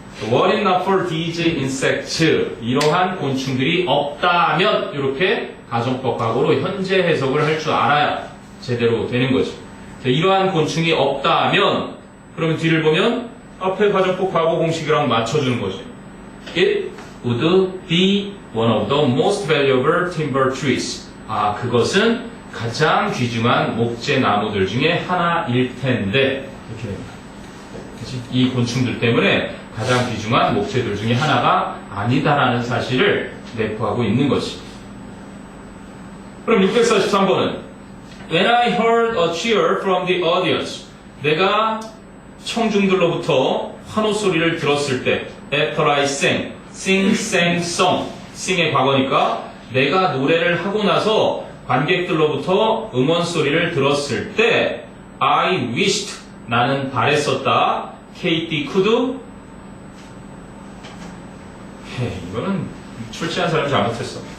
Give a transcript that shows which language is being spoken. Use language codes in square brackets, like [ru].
[en] what is not for these insects [ko] 이러한 곤충들이 없다면 이렇게 가정법 과거로 현재 해석을 할 줄 알아야 제대로 되는 거지. 이러한 곤충이 없다면 그러면 뒤를 보면 앞에 가정법 과거 공식이랑 맞춰주는 거지. [en] It would be one of the most valuable timber trees. [ko] 그것은 가장 귀중한 목재 나무들 중에 하나일 텐데 이렇게 됩니다. 그치? 이 곤충들 때문에 가장 귀중한 목재들 중에 하나가 아니다라는 사실을 내포하고 있는 것이. 그럼 643번은 [en] When I heard a cheer from the audience [ko] 내가 청중들로부터 환호 소리를 들었을 때 [en] After I sang, [ko] sing, sang, song sing의 과거니까 내가 노래를 하고 나서 관객들로부터 응원 소리를 들었을 때 [en] I wished [ko] 나는 바랬었다 [en] Katie could [ko] 이거는 출제한 사람이 잘못했어.